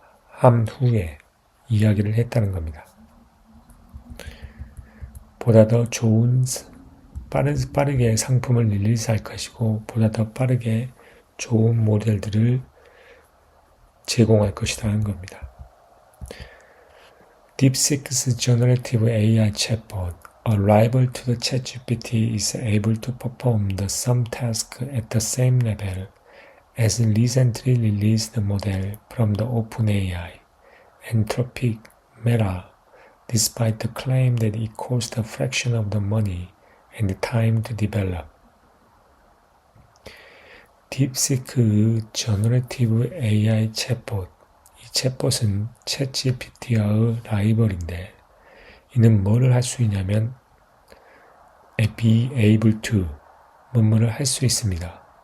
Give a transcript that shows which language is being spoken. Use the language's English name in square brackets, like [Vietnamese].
[Korean] 한 후에 이야기를 했다는 겁니다. 보다 더 좋은 빠르게 상품을 릴리즈할 것이고 보다 더 빠르게 좋은 모델들을 제공할 것이라는 겁니다. [English] DeepSeek's generative AI chatbot, a rival to the ChatGPT, is able to perform the some tasks at the same level as recently released model from the OpenAI, Anthropic, Meta, despite the claim that it costs a fraction of the money and time to develop. [Korean] 딥시크의 Generative AI 챗봇, 이 챗봇은 챗GPT와의 라이벌인데 이는 뭐를 할 수 있냐면 [English] be able to [Korean] 뭐뭐를 할 수 있습니다.